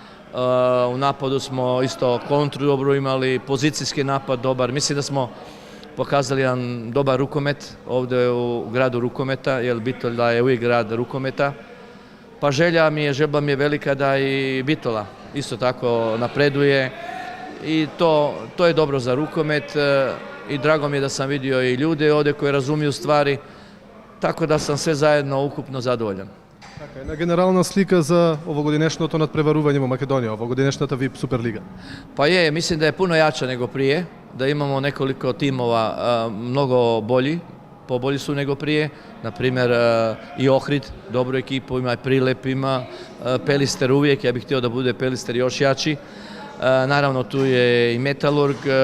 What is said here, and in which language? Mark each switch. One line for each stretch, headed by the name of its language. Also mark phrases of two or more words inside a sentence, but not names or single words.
Croatian: u napadu smo isto kontru dobro imali, pozicijski napad dobar, mislim da smo pokazali jedan dobar rukomet ovdje u gradu rukometa, jer Bitola je uvijek grad rukometa. Pa želja mi je velika da i Bitola isto tako napreduje i to je dobro za rukomet i drago mi je da sam vidio i ljude ovdje koji razumiju stvari, tako da sam sve zajedno ukupno zadovoljan.
Macedonian: Така, една генерална слика за овогодинешното надпреварување во Македонија, овогодинешната VIP Суперлига.
Croatian: Pa je, mislim da je puno jača nego prije, da imamo nekoliko timova mnogo bolji, pobolji su nego prije, na primjer i Ohrid, dobru ekipu, ima i Prilep, ima Pelister uvijek, ja bih htio da bude Pelister još jači, naravno tu je i Metalurg,